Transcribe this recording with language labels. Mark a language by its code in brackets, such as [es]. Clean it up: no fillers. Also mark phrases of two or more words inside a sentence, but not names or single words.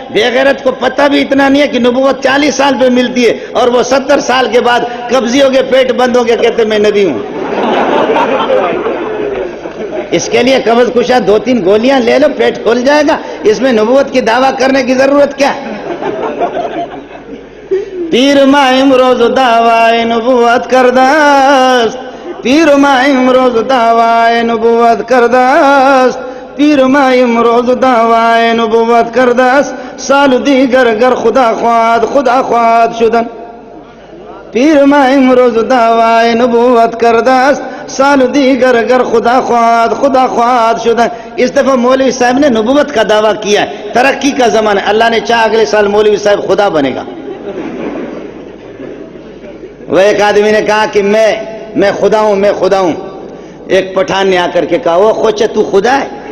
[ur] بے غیرت کو پتہ بھی اتنا نہیں ہے کہ نبوت 40 سال پہ ملتی ہے, اور وہ 70 سال کے بعد قبضی ہو گئے, پیٹ بند ہو گیا, کہتے میں نبی ہوں. اس کے لیے قبض کشا 2-3 گولیاں لے لو, پیٹ کھل جائے گا. اس میں نبوت کی دعویٰ کرنے کی ضرورت کیا ہے؟ [fa] پیر ماہ امروز دعوی نبوت کردست, پیر ماہ امروز دعوی نبوت کردست, پیر ماہ امروز دعوی نبوت کردست, سال دیگر گر خدا خواهد شدن. پیر ماہ امروز دعوی نبوت کردست, سال دیگر گر خدا خواهد شدن. [ur] اس دفعہ مولوی صاحب نے نبوت کا دعویٰ کیا ہے. ترقی کا زمانہ, اللہ نے چاہا اگلے سال مولوی صاحب خدا بنے گا. وہ ایک آدمی نے کہا کہ میں خدا ہوں, میں خدا ہوں. ایک پٹھان نے آ کر کے کہا, وہ خوچے تو خدا ہے؟